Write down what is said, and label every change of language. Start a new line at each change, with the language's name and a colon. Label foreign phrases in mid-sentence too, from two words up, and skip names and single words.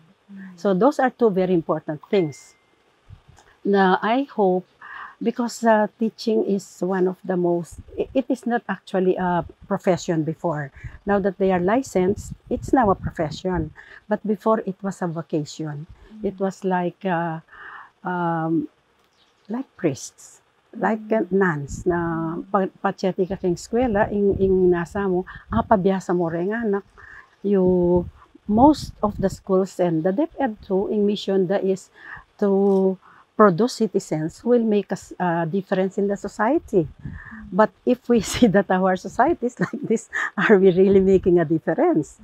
English: So those are two very important things. Now I hope, because teaching is one of the most, it is not actually a profession before. Now that they are licensed, it's now a profession. But before it was a vocation. It was like priests, like nuns,
Pampanga: na patyati ka keng eskwela, ing nasa mo, pabiyasa mo rin anak.
English: Most of the schools and the DepEd too, in mission is to produce citizens who will make a difference in the society. But if we see that our societies like this, are we really making a difference?